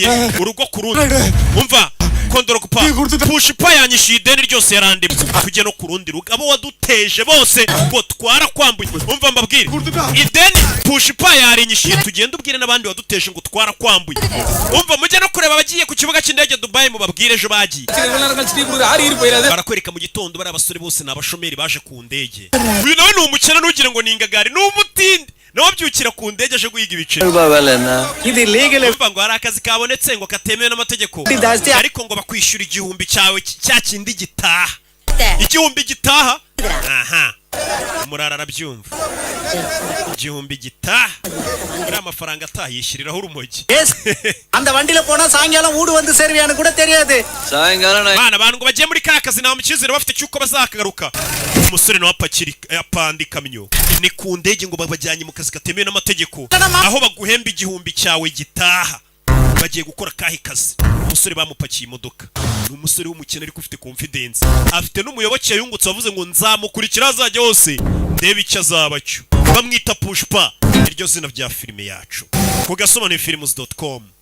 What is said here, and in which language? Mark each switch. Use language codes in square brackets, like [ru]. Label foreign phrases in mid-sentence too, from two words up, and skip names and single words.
[rw] urugo ku rundi umva kondoro kupa pushipa yanyishyuye ideni ryose yarandimwe tujye no ku rundi rugo abo waduteje bose ngo twarakwambuye umva mbabwire ideni pushipa yarinyishyuye tugenda ubwire n'abandi waduteje ngo twarakwambuye umva mujye no kureba abagiye ku kibuga cy'indege Dubai mubabwire ejo bagiye barakwereka mu gitondo bari abasore bose ni abashomeri baje ku ndege uyu nawe ni umukene ntugire ngo ni ingagari ni umutindi nawe byukira ku ndege aje guhiga ibiceri బావలనా [ta] இது லீகல் [rw] umva ngo hari akazi kabonetse ngo katemewe n'amategeko ariko ngo bakwishyura igihumbi cyawe cya kindi gitaha igihumbi gitaha aha umurara arabyumva igihumbi gitaha muri amafaranga atayishyiriraho urumogi [ta] அந்த வண்டியில போனா சாயங்காலம் ஊடு வந்து சேருவியான்னு கூட தெரியாது [rw] bana abantu ngo bagiye muri ka kazi nta mukizere bafite cyuko bazakagaruka umusore nawe apanda ikamyo ni ku ndege ngo babajyanye mu kazi katemewe n'amategeko aho baguhemba igihumbi cyawe gitaha bagiye gukora kahe kazi umusore bamupakiye imodoka ni umusore w'umukene ariko ufite confidence afite n'umuyoboke yungutse wavuze ngo nzamukurikira azajya hose ndebe icyo azaba cyo bamwita Pushpa iryo zina rya filime yacu ku gasobanurifilms.com